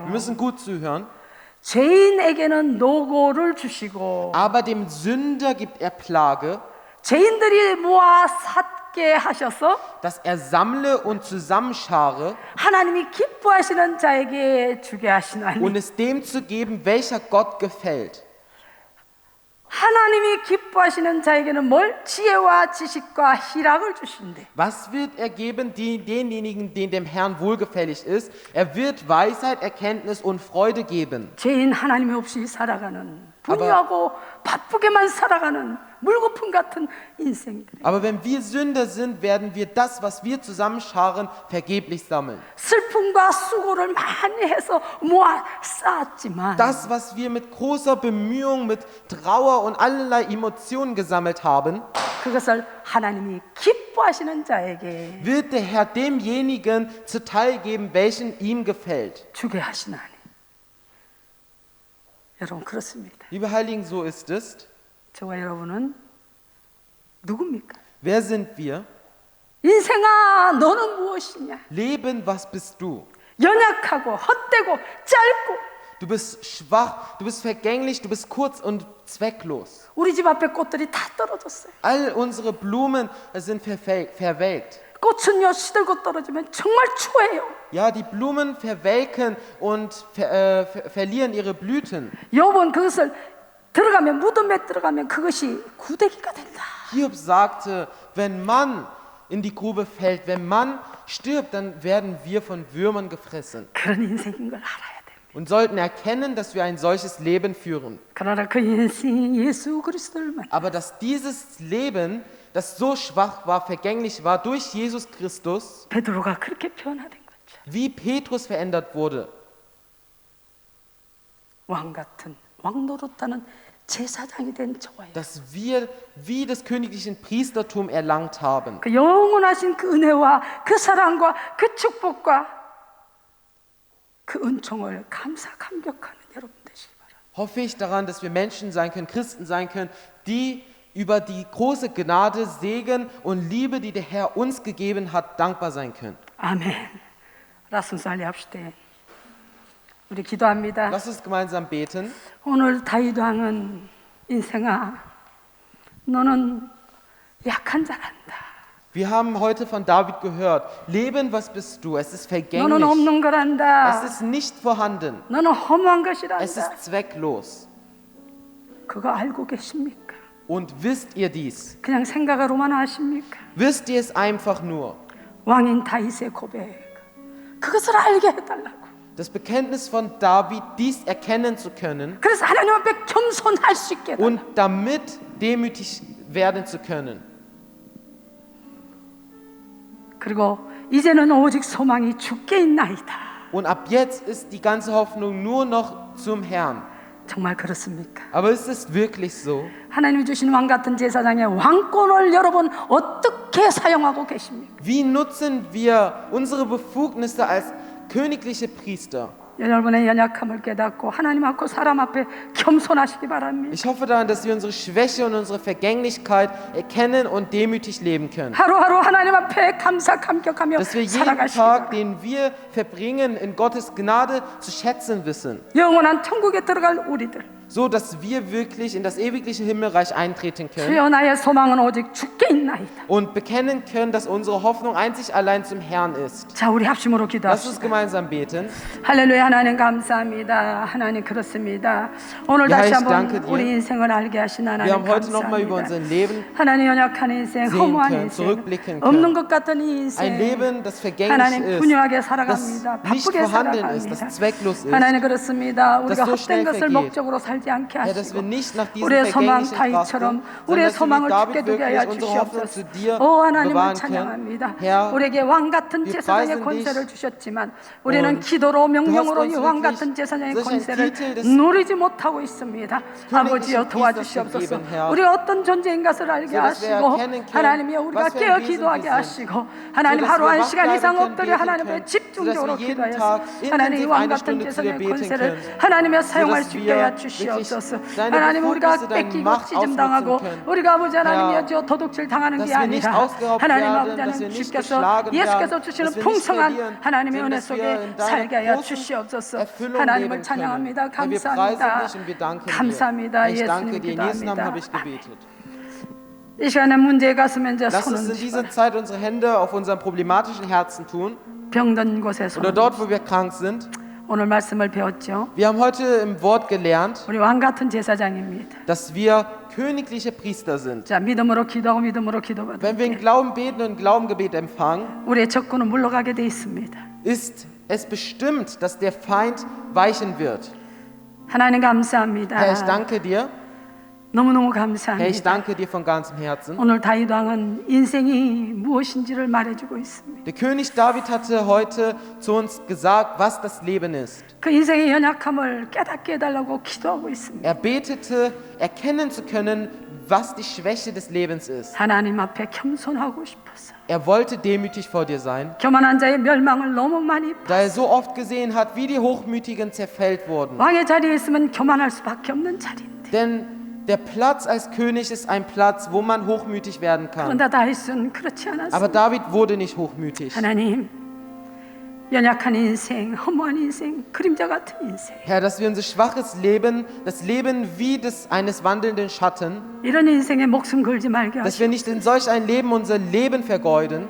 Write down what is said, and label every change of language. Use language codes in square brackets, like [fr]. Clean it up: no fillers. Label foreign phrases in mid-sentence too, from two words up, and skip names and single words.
[de] Wir müssen gut zuhören. [ko] 죄인에게는 노고를 주시고 [de] Aber dem Sünder gibt er Plage, [ko] 죄인들이 모아 삿게 하셔서 [de] dass er sammle und zusammenschare [ko] 하나님이 기뻐하시는 자에게 주게 하시나니. [de] und es dem zu geben, welcher Gott gefällt. [ko] 하나님이 기뻐하시는 자에게는 뭘? 지혜와 지식과 희락을 주신대. [de] Was wird er geben denjenigen, denen dem Herrn wohlgefällig ist? Er wird Weisheit, Erkenntnis und Freude geben. [ko] 죄인 하나님 없이 살아가는 분유하고 바쁘게만 살아가는 물거품 같은 인생들. [de] Aber wenn wir Sünder sind, werden wir das, was wir zusammenscharen, vergeblich sammeln. [ko] 슬픔과 수고를 많이 해서 모아 쌓았지만 [de] Das, was wir mit großer Bemühung, mit Trauer und allerlei Emotionen gesammelt haben, [ko] 그것을 하나님이 기뻐하시는 자에게 [de] wird der Herr demjenigen zuteil geben, welchen ihm gefällt. [ko] 주게 하시나니. 여러분 그렇습니다. [de] Liebe Heiligen, so ist es. [ko] 저와 여러분은 누굽니까? [de] Wer sind wir? [ko] 인생아 너는 무엇이냐? [de] Leben, was bist du? [ko] 연약하고 헛되고 짧고 [de] Du bist schwach, du bist vergänglich, du bist kurz und zwecklos. [ko] 우리 집 앞에 꽃들이 다 떨어졌어요. [de] All unsere Blumen sind verwelkt. [ko] 꽃은요 시들고 떨어지면 정말 추해요. [de] Ja, die Blumen verwelken und verlieren ihre Blüten. [ko] 욥은 그것을 들어가면 무덤에 들어가면 그것이 구데기가 된다. [de] Hiob sagte, wenn man in die Grube fällt, wenn man stirbt, dann werden wir von Würmern gefressen. [ko] 그런 인생인 걸 알아야 돼. [de] Und sollten erkennen, dass wir ein solches Leben führen. [ko] 그러나 그 인생이 예수 그리스도를 [de] Aber dass dieses Leben, das so schwach war, vergänglich war, durch Jesus Christus, [ko] 베드로가 그렇게 변화된 거죠. [de] wie Petrus verändert wurde. [ko] 왕 같은 왕 노릇하는 제사장이 된 저와요. [de] Dass wir wie das königlichen Priestertum erlangt haben. [ko] 그 영원하신 그 은혜와 그 사랑과 그 축복과 그 은총을 감사 감격하는 여러분 되시기 바랍니다. [de] Hoffe ich daran, dass wir Menschen sein können, Christen sein können, die über die große Gnade, Segen und Liebe, die der Herr uns gegeben hat, dankbar sein können. [ko] 아멘. 라순살리 합시다. 우리 기도합니다. [de] Lass uns gemeinsam beten. [ko] 오늘 다윗 왕은 인생아, 너는 약한 자란다. [de] Wir haben heute von David gehört, Leben, was bist du? Es ist [ko] 너는 [de] vergänglich. [ko] 없는 거란다. [de] Es ist nicht vorhanden. [ko] 너는 허무한 [de] Es [ko] 것이란다. [de] ist zwecklos. [ko] 그거 알고 계십니까? [de] Und wisst ihr dies? [ko] 그냥 생각으로만 아십니까? [de] Wisst ihr es einfach nur? [ko] 왕인 다윗의 고백. 그것을 알게 해달라고. [de] Das Bekenntnis von David, dies erkennen zu können [ko] 그래서 하나님 앞에 겸손할 수 있게 해달라고. [de] und damit demütig werden zu können. [ko] 그리고 이제는 오직 소망이 주께 있나이다. [de] Und ab jetzt ist die ganze Hoffnung nur noch zum Herrn. [ko] 정말 그렇습니까? [de] Aber ist es wirklich so? [ko] 하나님이 주신 왕 같은 제사장의 왕권을 여러분 어떻게 사용하고 계십니까? [de] Wie nutzen wir unsere Befugnisse als königliche Priester? [ko] 여러분의 연약함을 깨닫고 하나님 앞고 사람 앞에 겸손하시기 바랍니다. [de] Ich hoffe daran, dass wir unsere Schwäche und unsere Vergänglichkeit erkennen und demütig leben können. [ko] 하루하루 하나님 앞에 감사 감격하며 [de] Dass wir jeden [ko] 살아가시기 [de] Tag, [ko] 바랍니다. [de] den wir verbringen, in Gottes Gnade zu schätzen wissen. [ko] 영원한 천국에 들어갈 우리들. [de] So, dass wir wirklich in das ewigliche Himmelreich eintreten können [ko] 주여 나의 소망은 오직 주께 있나이다. [de] und bekennen können, dass unsere Hoffnung einzig allein zum Herrn ist. [ko] 자, 우리 합심으로 [de] Lass uns [ko] 기도합시다. [de] gemeinsam beten. [ko] 할렐루야. 하나님 감사합니다. 하나님 그렇습니다. 오늘 [de] Ja, [ko] 다시 [de] ich [ko] 한번 [de] danke dir. [ko] 우리 인생을 알게 하신 [de] Wir [ko] 하나님 [de] haben heute nochmal über [ko] 감사합니다. [de] unser Leben [ko] 하나님 연약한 인생, [de] sehen [ko] 허무한 [de] können, [ko] 인생, [de] zurückblicken können. [ko] 없는 것 같은 이 인생, [de] ein Leben, das vergänglich [ko] 하나님 [de] ist, [ko] 분유하게 [de] das [ko] 살아갑니다. [de] nicht [ko] 바쁘게 [de] vorhanden ist, [ko] 살아갑니다. [de] das zwecklos ist. [ko] 하나님 그렇습니다. 우리가 [de] so [ko] 헛된 [de] schnell [ko] 것을 [de] vergeht. [ko] 목적으로 살지 않게 [de] Herr, dass wir [ko] 하시고 [de] nicht nach diesem [ko] 우리의 소망 [de] vergänglichen [ko] 다윗처럼 [de] trachten, [ko] 우리의 [de] sondern dass wir [ko] 소망을 [de] mit [ko] 주께 [de] David [ko] 두게 하여 [de] wirklich unsere Hoffnung [ko] 주시옵소서. [de] zu dir [ko] 오 하나님을 [de] bewahren können. [ko] 찬양합니다. [de] Herr, [ko] 우리에게 왕 같은 [de] wir [ko] 제사장의 [de] preisen [ko] 권세를 [de] dich. [ko] 주셨지만 우리는 [de] Und [ko] 기도로 명령으로 [de] du hast [ko] 이 [de] uns [ko] 왕 [de] wirklich [ko] 같은 제사장의 [de] solch ein [ko] 권세를 [de] Titel des [ko] 누리지 못하고 있습니다. 아버지여 도와주시옵소서. [de] gegeben, Herr. [ko] 우리가 어떤 존재인 것을 알게 [de] So dass wir [ko] 하시고 [de] erkennen können, [ko] 하나님이여 우리가 [de] was für ein [ko] 깨어 [de] Wesen [ko] 기도하게 [de] wir sind. [ko] 하시고 하나님 [de] So dass [ko] 하루 [de] wir [ko] 한 [de] wach [ko] 시간 [de] bleiben [ko] 이상 [de] können, [ko] 엎드려 [de] beten [ko] 하나님의 [de] können, [ko] 집중적으로 [de] so dass wir jeden [ko] 기도해서 [de] Tag [ko] 하나님 이 [de] intensiv [ko] 왕 [de] eine [ko] 같은 [de] Stunde zu dir [ko] 제사장의 [de] beten [ko] 권세를 [de] können. [ko] 하나님의 [de] So [ko] 사용할 [de] dass [ko] 수 있게 [de] wir [ko] 하여 [de] wirklich [ko] 주시옵소서. [de] deine [ko] 하나님 우리가 [de] Befugnisse, deine [ko] 뺏기고 [de] Macht [ko] 찢음당하고 [de] ausnutzen können. [ko] 우리가 아버지 하나님이여 [de] Herr, [ko] 저 도둑질 당하는 게 [de] dass wir nicht [ko] 아니라 [de] ausgeraubt [ko] 하나님 [de] werden, [ko] 아버지 [de] dass wir [ko] 하나님 [de] nicht [ko] 주께서 [de] geschlagen [ko] 예수께서 [de] werden, [ko] 주시는 [de] dass wir nicht [ko] 풍성한 [de] verlieren, [ko] 하나님의 [de] sondern [ko] 은혜 [de] dass wir [ko] 속에 [de] in deiner [ko] 살게 하여 [de] großen [ko] 주시옵소서. [de] Erfüllung [ko] 하나님을 [de] leben [ko] 찬양합니다. [de] können. Herr, wir preisen [ko] 감사합니다. [de] dich und wir danken [ko] 감사합니다. [de] dir. Ich danke [ko] 예수님 [de] dir. In Jesu Namen habe [ko] 기도합니다. [de] ich gebetet. [ko] 이 시간에 문제에 갔으면 이제 [de] Lass uns [ko] 손은 [de] in dieser Zeit unsere Hände auf unseren problematischen Herzen tun [ko] 병든 곳에 손. [de] oder dort, wo wir krank sind. [ko] 오늘 말씀을 배웠죠. [de] Wir haben heute im Wort gelernt, [ko] 우리 왕 같은 제사장입니다. [de] dass wir königliche Priester sind. [ko] 자, 믿음으로 기도하고 믿음으로 기도받을 [de] Wenn wir in [ko] 때 [de] Glauben beten und in Glaubengebet empfangen, [ko] 우리의 적군은 물러가게 돼 있습니다. [de] ist es bestimmt, dass der Feind weichen wird. [ko] 하나님 감사합니다. [de] Herr, ich danke dir. [ko] 너무너무 [de] Herr, ich [ko] 감사합니다. [de] danke dir von ganzem Herzen. [ko] 오늘 다윗 왕은 인생이 무엇인지를 말해주고 있습니다. [de] Der König David hatte heute zu uns gesagt, was das Leben ist. [ko] 그 인생의 연약함을 깨닫게 해달라고 기도하고 있습니다. [de] Er betete, erkennen zu können, was die Schwäche des Lebens ist. [ko] 하나님 앞에 겸손하고 싶어서 [de] Er wollte demütig vor dir sein, [ko] 교만한 자의 멸망을 너무 많이 [de] da er so oft gesehen hat, wie die Hochmütigen zerfällt wurden. [ko] 왕의 자리에 있으면 교만할 수밖에 없는 자리인데 [de] Denn der Platz als König ist ein Platz, wo man hochmütig werden kann. [ko] 그런데 다윗은 그렇지 않았습니다. [de] Aber David wurde nicht hochmütig. [ko] 하나님 연약한 인생, 허무한 인생, 그림자 같은 인생 [de] Herr, dass wir unser schwaches Leben, das Leben wie eines wandelnden Schatten, [ko] 이런 인생에 목숨 걸지 말게 [de] dass [ko] 하시고 [de] wir nicht in solch ein Leben unser Leben vergeuden,